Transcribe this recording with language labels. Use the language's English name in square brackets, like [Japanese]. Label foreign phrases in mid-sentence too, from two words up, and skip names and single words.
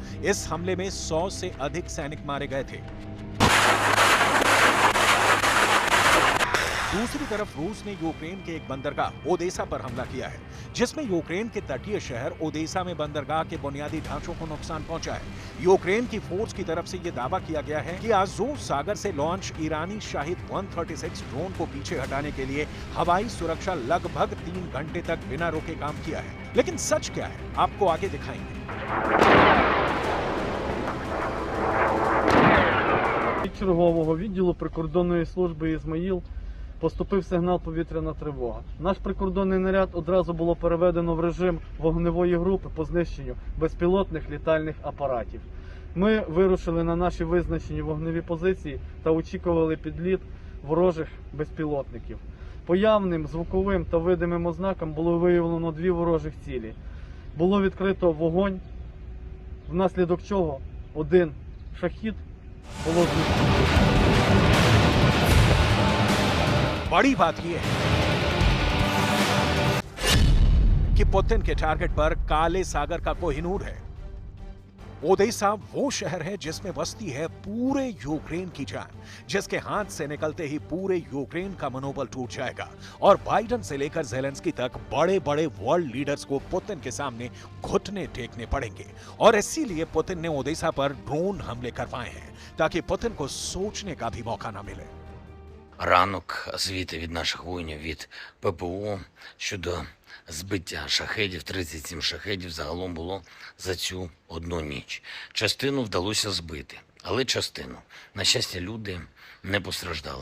[Hindi] इस हमले में 100 से अधिक सैनिक मारे गए थे। दूसरी तरफ रूस ने यूक्रेन के एक बंदरगाह ओदेसा पर हमला किया है, जिसमें यूक्रेन के तटीय शहर ओदेसा में बंदरगाह के बुनियादी ढांचों को नुकसान पहुंचा है। यूक्रेन की फोर्स की तरफ से यह दावा किया गया है कि आज़ोव सागर से लॉन्च ईरानी शाहिद 136 ड्रोन को पीछे हटाने के लिए हवाई सुरक्षा लगभग 3 घंटे तक बिना रुके काम किया है। लेकिन सच क्या है, आपको आगे दिखाएंगे। [Ukrainian] Від чергового відділу прикордонної служби «Ізмаїл» поступив сигнал «Повітряна тривога». Наш прикордонний наряд одразу було переведено в режим вогневої групи по знищенню безпілотних літальних апаратів. Ми вирушили на наші визначені вогневі позиції та очікували підліт ворожих безпілотників. По явним звуковим та видимим ознакам було виявлено 2 ворожих цілі. Було відкрито вогонь, внаслідок чого один шахід було знищено. [Hindi] बड़ी बात यह है कि पुतिन के टारगेट पर काले सागर का कोहिनूर है। ओदेसा वो शहर है जिसमें बसती है पूरे यूक्रेन की जान, जिसके हाथ से निकलते ही पूरे यूक्रेन का मनोबल टूट जाएगा और बाइडेन से लेकर ज़ेलेंस्की तक बड़े बड़े [English] world leaders [Hindi] को पुतिन के सामने घुटने टेकने पड़ेंगे। और इसीलिए पुतिन ने ओदेसा पर ड्रोन हमले करवाए हैं, ताकि पुतिन को सोचने का भी मौका न मिले। [Ukrainian] Ранок звіти від наших воїнів від ППО щодо збиття шахедів, 37 шахедів загалом було за цю одну ніч. Частину вдалося збити, але частину. На щастя, люди не постраждали.